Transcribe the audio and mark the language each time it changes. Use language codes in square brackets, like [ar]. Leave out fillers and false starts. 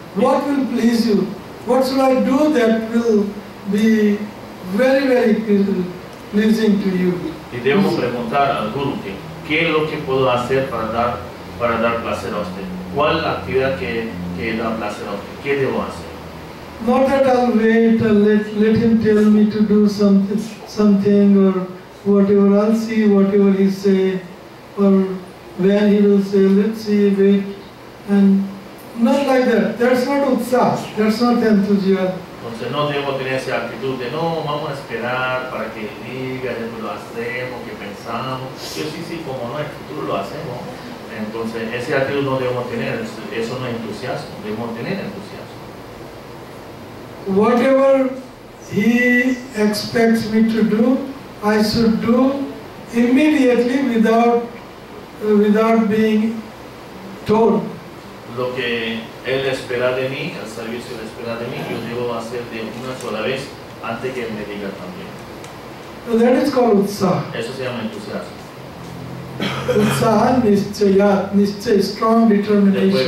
[en] What will please you? What should I do that will be very, very pleasing to you? [es] Y debemos preguntar al Guru qué es lo que puedo hacer para dar placer a usted. ¿Cuál es la actividad que da placer a usted? ¿Qué debo hacer? [en] Not that I'll wait and let him tell me to do something or whatever. I'll see whatever he say, or when he will say, let's see, wait, and not like that. That's not utsaha. That's not enthusiasm. [es] Entonces no debemos tener esa actitud de no, vamos a esperar para que diga, después lo hacemos, que pensamos. Yo sí, como no, en el futuro lo hacemos. Entonces esa actitud no debemos tener, eso no es entusiasmo, debemos tener entusiasmo. [en] Whatever he expects me to do, I should do immediately without being told. [es] Lo que él espera de mí, el servicio él espera de mí, yo debo hacer de una sola vez antes que él me diga también. [en] That is called utsaha. [es] Eso se llama entusiasmo. [sa] Utsaha nischaya, [en] strong [es] Después [en] determination.